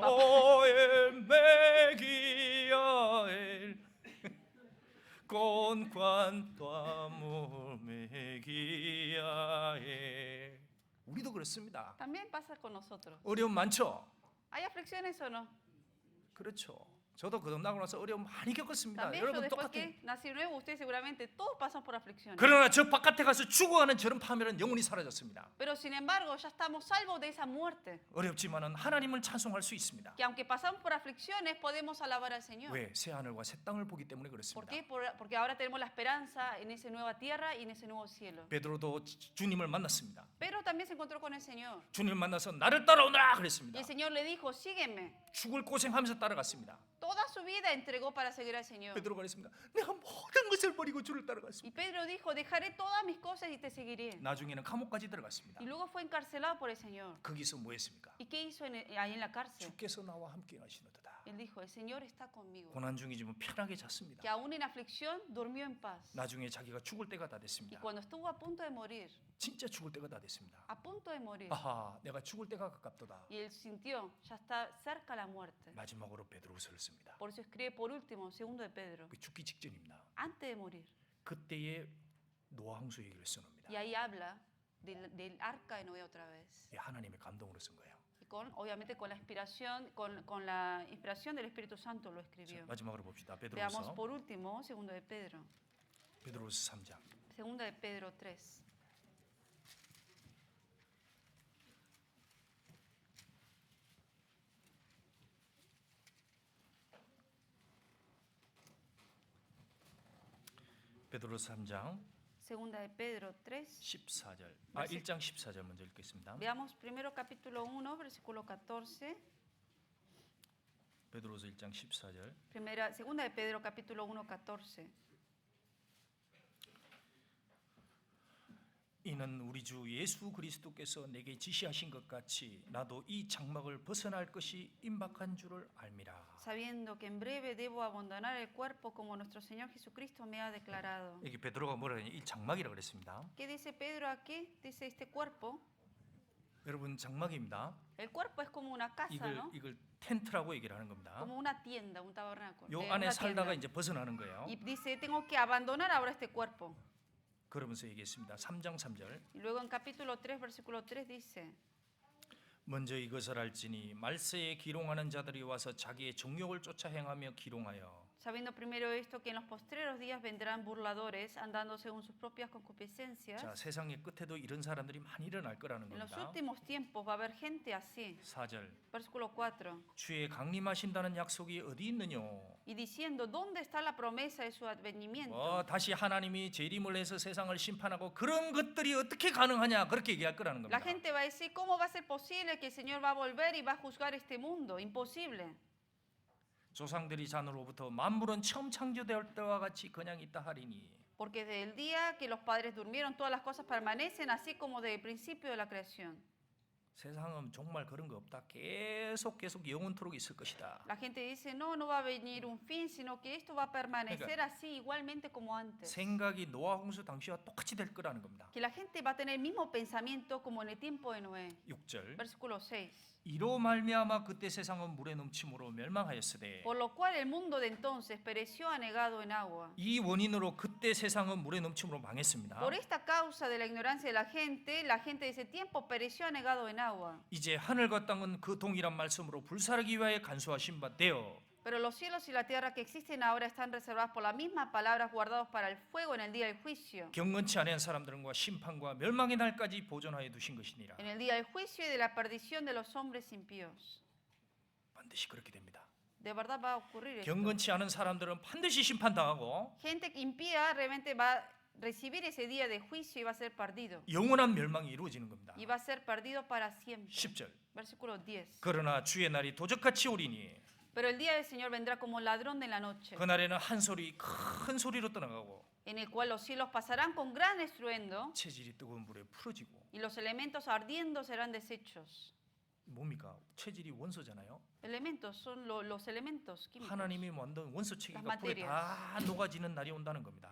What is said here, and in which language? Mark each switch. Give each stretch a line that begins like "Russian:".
Spanish: papá. él, me guía él. Con cuanto amor me guía él.
Korean: 우리도 그렇습니다.
Spanish: También pasa con nosotros.
Korean: 어려움 많죠?
Spanish: ¿Hay aflicciones o no?
Korean: 그렇죠. 저도 거듭나고 나서 어려움 많이 겪었습니다.
Spanish: También yo
Korean: 여러분
Spanish: después
Korean: 똑같아요.
Spanish: que nací nuevo, ustedes seguramente todos pasan por aflicciones.
Korean: 그러나 저 바깥에 가서 죽어가는 저런 파멸은 영원히 사라졌습니다.
Spanish: Pero sin embargo, ya estamos salvos de esa muerte.
Korean: 어렵지만은 하나님을 찬송할 수 있습니다.
Spanish: Que aunque pasamos por aflicciones, podemos alabar al Señor.
Korean: 왜? 새 하늘과 새 땅을 보기 때문에
Spanish: ¿Por
Korean: 그렇습니다.
Spanish: qué? Porque ahora tenemos la esperanza en esa nueva tierra y en ese nuevo cielo.
Korean: 베드로도 주님을 만났습니다.
Spanish: Pero también se encontró con el Señor.
Korean: 주님을 만나서 나를 따라오너라
Spanish: Y
Korean: 그랬습니다.
Spanish: el Señor le dijo, sígueme.
Korean: 죽을 고생하면서 따라갔습니다.
Spanish: Toda su vida entregó para seguir al Señor.
Korean: 베드로가 그랬습니다. 내가 모든 것을 버리고 주를
Spanish: Y
Korean: 따라갔습니다.
Spanish: Pedro dijo, dejaré todas mis cosas y te seguiré.
Korean: 나중에는 감옥까지 들어갔습니다.
Spanish: Y luego fue encarcelado por el Señor.
Korean: 거기서 뭐 했습니까?
Spanish: ¿Y qué hizo ahí en la cárcel?
Korean: 주께서 나와 함께 하시노도다.
Spanish: Él dijo, el Señor está conmigo.
Korean: 고난 중이지만 편하게 잤습니다.
Spanish: Que aún en aflicción durmió en paz.
Korean: 나중에 자기가 죽을 때가 다
Spanish: Y
Korean: 됐습니다.
Spanish: cuando estuvo a punto de morir,
Korean: 진짜 죽을 때가 다 됐습니다.
Spanish: a punto de morir,
Korean: 아하, 내가 죽을 때가 가깝도다.
Spanish: y él sintió, ya está cerca la muerte.
Korean: 마지막으로 베드로서를 씁니다.
Spanish: Por eso escribe por último, segundo de Pedro,
Korean: 그 죽기 직전입니다.
Spanish: antes de morir.
Korean: 그때의 노아 홍수 얘기를 써놓습니다.
Spanish: Y ahí habla del arca de Noé otra vez.
Korean: 예, 하나님의 감동으로 쓴 거예요.
Spanish: Y obviamente con la inspiración del Espíritu Santo lo escribió.
Korean: 마지막으로 봅시다.
Spanish: Veamos
Korean: 베드로서
Spanish: por último, segundo de Pedro.
Korean: 베드로서 3장.
Spanish: Segunda de Pedro 3.
Korean: 베드로서 3장
Spanish: Segunda de Pedro 3.
Korean: 14절. 1장 14절 먼저 읽겠습니다.
Spanish: Veamos primero capítulo 1, versículo 14.
Korean: 베드로서 1장 14절.
Spanish: Segunda de Pedro capítulo 1, 14.
Korean: 이는 우리 주 예수 그리스도께서 내게 지시하신 것 같이 나도 이 장막을 벗어날 것이 임박한 줄을 알미라.
Spanish: Sabiendo que en breve debo abandonar el cuerpo como nuestro Señor Jesucristo me ha declarado.
Korean: 여기 베드로가 뭐라 하냐? 이 장막이라고 그랬습니다.
Spanish: ¿Qué dice Pedro aquí? Dice este cuerpo.
Korean: 여러분 장막입니다.
Spanish: El cuerpo es como una casa, ¿no?
Korean: 이걸 텐트라고 얘기를 하는 겁니다.
Spanish: Como una tienda, un tabernáculo.
Korean: 요
Spanish: una
Korean: 안에
Spanish: tienda.
Korean: 살다가 이제 벗어나는 거예요.
Spanish: Y dice, tengo que abandonar ahora este cuerpo.
Korean: 그러면서 얘기했습니다. 3장 3절.
Spanish: Y luego en capítulo 3, versículo 3 dice,
Korean: 먼저 이것을 알지니 말세에 기롱하는 자들이 와서 자기의 정욕을 쫓아 행하며 기롱하여
Spanish: sabiendo primero esto, que en los postreros días vendrán burladores, andando según sus propias concupiscencias.
Korean: 자, 세상의 끝에도 이런 사람들이 많이 일어날 거라는
Spanish: En los
Korean: 겁니다.
Spanish: últimos tiempos va a haber gente así.
Korean: 4절.
Spanish: Versículo 4.
Korean: 주의 강림하신다는 약속이 어디 있느냐?
Spanish: Y diciendo, ¿dónde está la promesa de su advenimiento? 다시 하나님이 재림을 해서 세상을 심판하고 그런 것들이 어떻게 가능하냐? 그렇게 얘기할 거라는 겁니다. La gente va a decir, ¿cómo va a ser posible que el Señor va a volver y va a juzgar este mundo? Imposible.
Korean: 조상들이 잔으로부터 만물은 처음 창조될 때와 같이 그냥 있다 하리니
Spanish: Porque desde el día que los padres durmieron, todas las cosas permanecen así como desde el principio de la creación.
Korean: 세상은 정말 그런 거 없다. 계속 영원토록 있을 것이다.
Spanish: La gente dice, no, no va a venir un fin, sino que esto va a permanecer así igualmente como antes.
Korean: 생각이 노아 홍수 당시와 똑같이 될 거라는 겁니다.
Spanish: Que la gente va a tener el mismo pensamiento como en el tiempo de Noé.
Korean: 6절.
Spanish: Versículo 6.
Korean: 이로 말미암아 그때 세상은 물의 넘침으로 멸망하였으되
Spanish: Por lo cual el mundo de entonces pereció anegado en agua.
Korean: 이 원인으로 그때 세상은 물의 넘침으로 망했습니다.
Spanish: Por esta causa de la ignorancia de la gente de ese tiempo pereció anegado en agua.
Korean: 이제 하늘과 땅은 그 동일한 말씀으로 불사르기 위하여 간수하신 바 되어
Spanish: Pero los cielos y la tierra que existen ahora están reservados por la misma palabra, guardados para el fuego en el día del juicio.
Korean: 경건치 아니한 사람들과 심판과 멸망의 날까지 보존하여 두신 것이니라.
Spanish: En el día del juicio y de la perdición de los hombres impíos.
Korean: 반드시 그렇게 됩니다.
Spanish: De verdad va a ocurrir esto.
Korean: 경건치 않은 사람들은 반드시 심판당하고
Spanish: Gente impía realmente va a recibir ese día de juicio y va a ser perdido.
Korean: 영원한 멸망이 이루어지는 겁니다.
Spanish: Y va a ser perdido para siempre.
Korean: 10절.
Spanish: Versículo 10.
Korean: 그러나 주의 날이 도적같이 오리니
Spanish: Pero el día del Señor vendrá como ladrón de la noche,
Korean: 그날에는 한 소리 큰 소리로 떠나가고
Spanish: en el cual los cielos pasarán con gran estruendo
Korean: 체질이 뜨거운 물에 풀어지고
Spanish: y los elementos ardiendo serán deshechos.
Korean: 뭡니까? 체질이 원소잖아요.
Spanish: Elementos son los elementos químicos.
Korean: 하나님이 만든 원소 체계가
Spanish: Las
Korean: 불에 다 녹아지는 날이 온다는 겁니다.